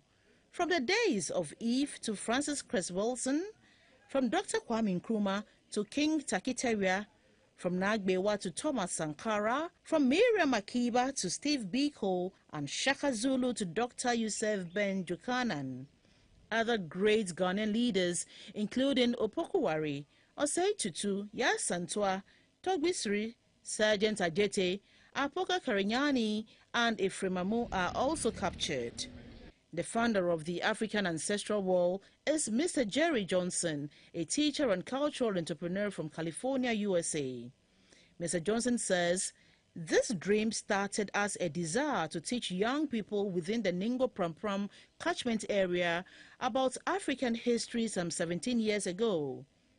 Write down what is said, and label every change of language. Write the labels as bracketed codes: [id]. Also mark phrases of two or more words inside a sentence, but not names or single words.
[en] From the days of Eve to Francis Cress Wilson, from Dr. Kwame Nkrumah to King Takitaria, from Nagbewa to Thomas Sankara, from Miriam Makeba to Steve Biko, and Shaka Zulu to Dr. Yusuf Ben Jukanan. Other great Ghanaian leaders, including Opokuwari, Osei Tutu, Yasantua, Togbisri, Sergeant Ajete, Apoka Karinyani, and Efremamu are also captured. The founder of the African Ancestral Wall is Mr. Jerry Johnson, a teacher and cultural entrepreneur from California, USA. Mr. Johnson says this dream started as a desire to teach young people within the Ningo Prampram catchment area about African history some 17 years ago.